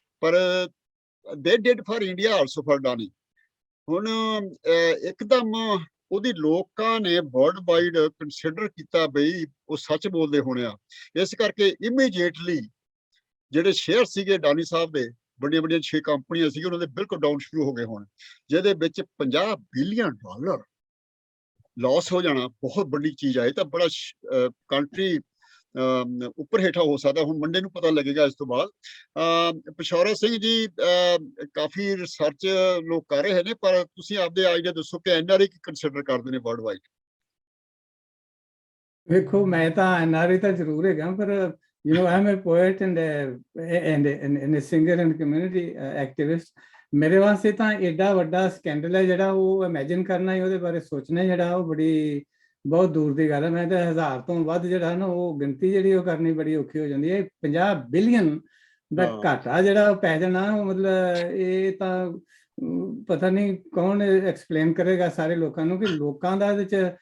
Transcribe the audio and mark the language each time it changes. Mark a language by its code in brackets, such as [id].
[pa] ਪਰ [en] They did for India also for Adani. [pa] ਹੁਣ ਇੱਕਦਮ ਉਹਦੀ ਲੋਕਾਂ ਨੇ ਵਰਲਡ ਵਾਈਡ ਕੰਸੀਡਰ ਕੀਤਾ ਬਈ ਉਹ ਸੱਚ ਬੋਲਦੇ ਹੋਣੇ ਆ, ਇਸ ਕਰਕੇ ਇਮੀਡੀਏਟਲੀ ਜਿਹੜੇ ਸ਼ੇਅਰ ਸੀਗੇ ਅਡਾਨੀ ਸਾਹਿਬ ਦੇ, ਵੱਡੀਆਂ ਵੱਡੀਆਂ 6 ਕੰਪਨੀਆਂ ਸੀਗੀਆਂ, ਉਹਨਾਂ ਦੇ ਬਿਲਕੁਲ ਡਾਊਨ ਸ਼ੁਰੂ ਹੋ ਗਏ ਹੋਣ, ਜਿਹਦੇ ਵਿੱਚ $50 ਬਿਲੀਅਨ ਲਾਸ ਹੋ ਜਾਣਾ ਬਹੁਤ ਵੱਡੀ ਚੀਜ਼ ਆ। ਇਹ ਤਾਂ ਬੜਾ ਕੰਟਰੀ ਉੱਪਰ ਹੇਠਾਂ ਹੋ ਸਕਦਾ। ਹੁਣ ਮੰਡੇ ਨੂੰ ਪਤਾ ਲੱਗੇਗਾ ਇਸ ਤੋਂ ਬਾਅਦ। ਪਿਸ਼ੌਰਾ ਸਿੰਘ ਜੀ, ਕਾਫੀ ਰਿਸਰਚ ਲੋਕ ਕਰ ਰਹੇ ਨੇ, ਪਰ ਤੁਸੀਂ ਆਪਦੇ ਆਈਡੀਆ ਦੱਸੋ ਕਿ ਐਨਆਰਆਈ ਕੀ ਕੰਸੀਡਰ ਕਰਦੇ ਨੇ ਵਰਲਡ ਵਾਈਡ? ਵੇਖੋ, ਮੈਂ ਤਾਂ ਐਨਆਰਆਈ ਤਾਂ ਜ਼ਰੂਰ ਹੈਗਾ, ਪਰ [en] you know, I'm a poet and a singer and community activist. [pa] ਮੇਰੇ ਵਾਸਤੇ ਤਾਂ ਏਡਾ ਵੱਡਾ ਸਕੈਂਡਲ ਹੈ ਜਿਹੜਾ ਉਹ ਇਮੇਜਿਨ ਕਰਨਾ ਹੀ, ਉਹਦੇ ਬਾਰੇ ਸੋਚਣਾ ਜਿਹੜਾ ਉਹ ਬੜੀ ਬਹੁਤ ਦੂਰ ਦੀ ਗੱਲ ਹੈ। ਮੈਂ ਤਾਂ 1000 ਤੋਂ ਵੱਧ ਜਿਹੜਾ ਨਾ ਉਹ ਗਿਣਤੀ ਜਿਹੜੀ ਉਹ ਕਰਨੀ ਬੜੀ ਔਖੀ ਹੋ ਜਾਂਦੀ ਹੈ। 50 ਬਿਲੀਅਨ ਦਾ ਘਾਟਾ ਜਿਹੜਾ ਉਹ ਪੈ ਜਾਣਾ, ਉਹ ਮਤਲਬ ਇਹ ਤਾਂ ਪਤਾ ਨਹੀਂ ਕੌਣ ਐਕਸਪਲੇਨ ਕਰੇਗਾ ਸਾਰੇ ਲੋਕਾਂ ਨੂੰ ਕਿ ਲੋਕਾਂ ਦਾ ਇਹਦੇ 'ਚ।